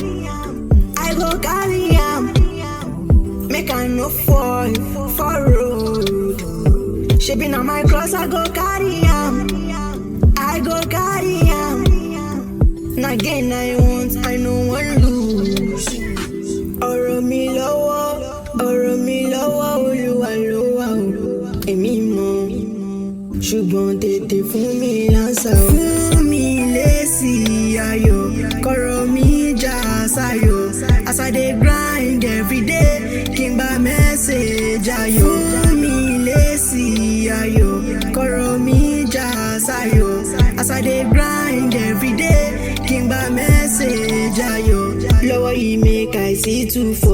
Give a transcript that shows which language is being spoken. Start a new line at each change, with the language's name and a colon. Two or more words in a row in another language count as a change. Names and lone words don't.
Nigerian Pidgin: I go carry am. Make I no fall for road. Shaping on my cross, I go carry am. I go carry am. Now again I want, I no one lose.
Yoruba: Ọ̀rọ̀ mi lọ́wọ́ Olúwa ló wà o. Èmi mọ̀, ṣùgbọ́n tètè fún mi lánsà o. Fún mi lésì ayọ̀, kọ̀rọ̀ mi já sáyọ̀.
Nigerian Pidgin: As I dey grind everyday,
Yoruba: kí n gba message ayọ̀. Fún mi lésì ayọ̀, kọ̀rọ̀ mi já sáyọ̀.
Nigerian Pidgin: As I dey grind everyday,
Yoruba: kí n gba message ayọ̀. Lọ́wọ́ yìí
Nigerian Pidgin: make I see 2 for